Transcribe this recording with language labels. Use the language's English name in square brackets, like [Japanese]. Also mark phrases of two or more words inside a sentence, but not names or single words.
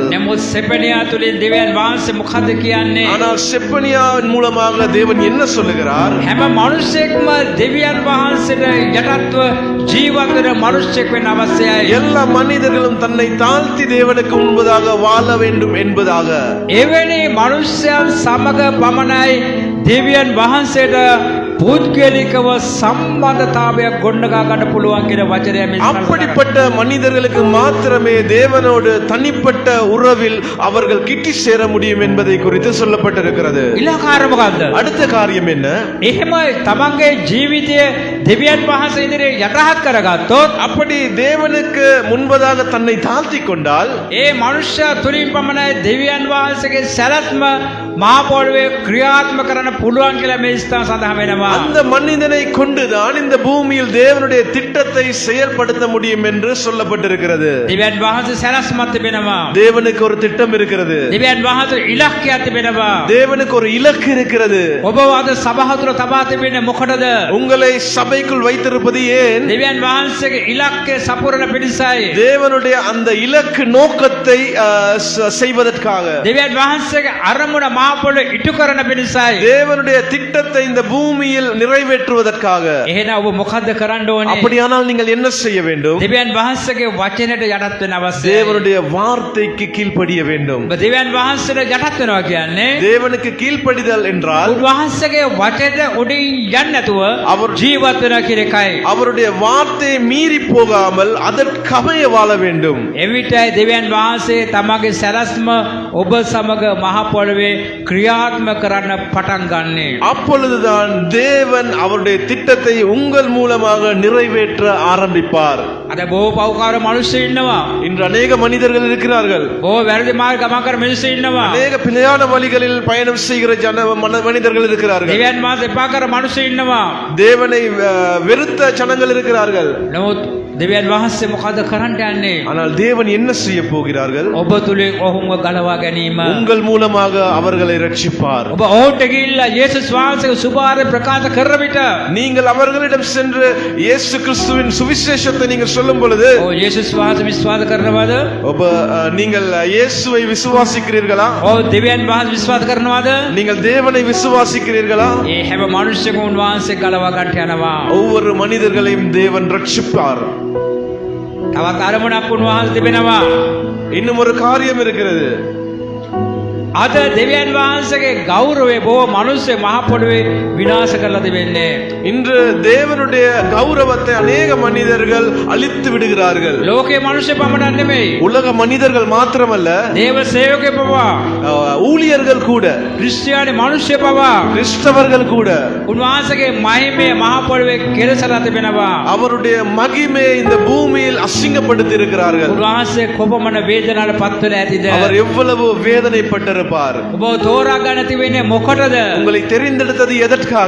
[Sinhala] නමුත් සෙපණියා තුලින් දෙවියන් වහන්සේ මොකද කියන්නේ? [Tamil] ஆனால் செப்பனியாவின் மூலமாக தேவன் என்ன சொல்லுகிறார்? [Sinhala] හැම මනුෂ්‍යෙක්ම දෙවියන් වහන්සේට යටත්ව ජීවත් වෙන මනුෂ්‍යෙක් වෙන්න අවශ්‍යයි. [Tamil] எல்லா மனிதர்களும் தன்னை தாழ்த்தி தேவனுக்கு முன்பதாக வாழ வேண்டும் என்பதாக. [Sinhala] එවැනි මනුෂ්‍යයන් සමග පමණයි දෙවියන් වහන්සේට පුද්ගලිකව සම්බන්ධතාවයක් ගොඩනගා ගන්න පුළුවන් කියන වචනය මේ [Tamil] அப்படிப்பட்ட மனிதர்களுக்கு மாத்திரமே தேவனோடு தனிப்பட்ட உறவில் அவர்கள் கிட்டி சேர முடியும் என்பதை குறித்து சொல்லப்பட்டிருக்கிறது. [Sinhala] ඉලක්කාර මොකද්ද? [Tamil] அடுத்த காரியம் என்ன? [Sinhala] එහෙම තමන්ගේ ජීවිතය දෙවියන් වහන්සේ ඉදිරියේ යටහත් කරගත්තොත් [Tamil] அப்படி தேவனுக்கு முன்பதாக தன்னை தாழ்த்தி கொண்டால் [Sinhala] ඒ මනුෂ්‍යයා තුලින් පමණයි දෙවියන් වහන්සේගේ සැලැස්ම මහ පොළොවේ ක්‍රියාත්මක කරන්න පුළුවන් කියලා මේ ස්ථාන සඳහන් වෙනවා. [Tamil] அந்த மனிதனை கொண்டுதான் இந்த பூமியில் தேவனுடைய திட்டத்தை செயல்படுத்த முடியும் என்று சொல்லப்பட்டிருக்கிறது. [Sinhala] දෙවියන් වහන්සේ සැලැස්මක් තිබෙනවා. [Tamil] தேவனுக்கு ஒரு திட்டம் இருக்கிறது. [Sinhala] දෙවියන් වහන්සේ ඉලක්කයක් තිබෙනවා. [Tamil] தேவனுக்கு ஒரு இலக்கு இருக்கிறது. [Sinhala] ඔබ අද සභාවතුල තබා තිබෙන්නේ මොකටද? [Tamil] உங்களை சபைக்குள் வைத்திருப்பது ஏன்? [Sinhala] දෙවියන් වහන්සේගේ ඉලක්කය සපුරන පිණිසයි. [Tamil] தேவனுடைய அந்த இலக்கு நோக்கத்தை செய்வதற்காக. [Sinhala] දෙවියන් වහන්සේගේ අරමුණ මහ පොළොවේ ඉටු කරන පිණිසයි. [Tamil] தேவனுடைய திட்டத்தை இந்த பூமியில் நிறைவேற்றுவதற்காக. [Sinhala] එහෙනම් ඔබ මොකද්ද කරන්න ඕනේ? [Tamil] அப்படியானால் நீங்கள் என்ன செய்ய வேண்டும்? [Sinhala] දෙවියන් වහන්සේගේ වචනයට යටත් වෙන්න අවශ්‍යයි. [Tamil] தேவனுடைய வார்த்தைக்கு கீழ்ப்படிய வேண்டும். [Sinhala] ඔබ දෙවියන් වහන්සේට යටත් වෙනවා කියන්නේ [Tamil] தேவனுக்கு கீழ்ப்படிதல் என்றால் [Sinhala] උන්වහන්සේගේ වචනයට උඩින් යන්නේ නැතුව [Tamil] அவர் [Sinhala] ජීවත් වෙනවා කියන එකයි. [Tamil] அவருடைய வார்த்தையை மீறி போகாமல் அதற்கமைய வாழ வேண்டும். [Sinhala] එවිටයි දෙවියන් වහන්සේ තමගේ සැලැස්ම ඔබ සමග මහ පොළොවේ ක්‍රියාත්මක කරන්න පටන් ගන්නෙ. [Tamil] அப்பொழுதுதான் தேவன் அவருடைய திட்டத்தை உங்கள் மூலமாக நிறைவேற்ற ஆரம்பிப்பார். [Sinhala] අද බොහෝ පව්කාර මිනිස්සු ඉන්නවා. [Tamil] இன்று அநேக மனிதர்கள் இருக்கிறார்கள். [Sinhala] බොහෝ වැරදි මාර්ග ගමන් කරන මිනිස්සු ඉන්නවා. [Tamil] அநேக பிழையான வழிகளில் பயணம் செய்கிற மனிதர்கள் இருக்கிறார்கள். [Sinhala] දෙවියන් වහන්සේ එපා කර මිනිස්සු ඉන්නවා. [Tamil] தேவனை வெறுத்த ஜனங்கள் இருக்கிறார்கள். [Sinhala] නමුත් දෙවියන් වහන්සේ මොකද කරන්න යන්නේ? [Tamil] ஆனால் தேவன் என்ன செய்ய போகிறார்கள்? [Sinhala] ඔබ තුලින් ඔහුම ගලවා ගැනීම. [Tamil] உங்கள் மூலமாக அவர்களை ரட்சிப்பார். [Sinhala] ඔබ ඔහුට ගිහිල්ලා යේසුස් වහන්සේගේ සුභාරය ප්‍රකාශ කරන විට [Tamil] நீங்கள் அவர்களிடம் சென்று இயேசு கிறிஸ்துவின் சுவிசேஷத்தை நீங்கள் சொல்லும் பொழுது [Sinhala] ඔව් යේසුස් වහන්සේ විශ්වාස කරනවද? [Tamil] நீங்கள் இயேசுவை விசுவாசிக்கிறீர்களா? [Sinhala] ඔව් දෙවියන් වහන්සේ විශ්වාස කරනවද? [Tamil] நீங்கள் தேவனை விசுவாசிக்கிறீர்களா? [Sinhala] ඒ හැම මිනිස්සෙකම උන්වහන්සේ ගලවා ගන්න යනවා. [Tamil] ஒவ்வொரு மனிதர்களையும் தேவன் ரட்சிப்பார். [Sinhala] තවත් අරමුණක් උන්වහන්සේ තිබෙනවා. [Tamil] இன்னும் ஒரு காரியம் இருக்கிறது. [Sinhala] අද දෙවියන් වහන්සේගේ ගෞරවය බොහෝ මිනිස්සු මහ පොළොවේ විනාශ කරලා තිබෙන්නේ. [Tamil] இன்று தேவனுடைய கௌரவத்தை அநேக மனிதர்கள் அழித்து விடுகிறார்கள். [Sinhala] ලෝකේ මිනිස්සු පමණක් නෙමෙයි. [Tamil] உலக மனிதர்கள் மாத்திரமல்ல, [Sinhala] දේව සේවකයෝ පවා, [Tamil] ஊழியர்கள் கூட, [Sinhala] ක්‍රිස්තියානි මිනිස්සු පවා [Tamil] கிறிஸ்தவர்கள் கூட [Sinhala] උන්වහන්සේගේ මහිමය මහ පොළොවේ කෙලසලා තිබෙනවා. [Tamil] அவருடைய மகிமையை இந்த பூமியில் அசிங்கப்படுத்தி இருக்கிறார்கள். [Sinhala] උන්වහන්සේ කොපමණ වේදනාවට පත් වෙලා ඇතිද? [Tamil] அவர் எவ்வளவு வேதனைப்பட்டிருப்பார். [Sinhala] ඔබ තෝරා ගන්න තිබෙන්නේ මොකටද? [Tamil] உங்களை தெரிந்தெடுத்தது எதற்காக?